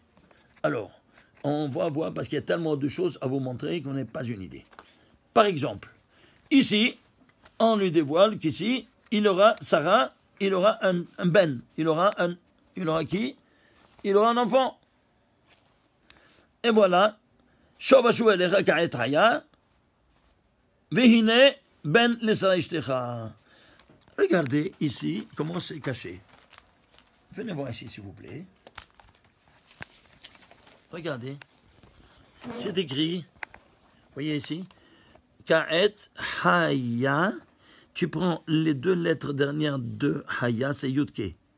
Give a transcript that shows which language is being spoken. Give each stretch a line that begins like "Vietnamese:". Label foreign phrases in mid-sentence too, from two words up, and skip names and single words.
French: Alors, on va voir, parce qu'il y a tellement de choses à vous montrer qu'on n'a pas une idée. Par exemple, ici, on lui dévoile qu'ici, Sarah, il aura un ben. Il aura qui? Il aura un enfant. Et voilà.
Hebrew: שוב אשוב אליך כעת חיה והנה בן לשרה אשתך.
French: Regardez ici comment c'est caché. Venez voir ici, s'il vous plaît. Regardez. C'est écrit. Voyez ici.
Hebrew: כעת חיה.
French: Tu prends les deux lettres dernières de haya, c'est yudke.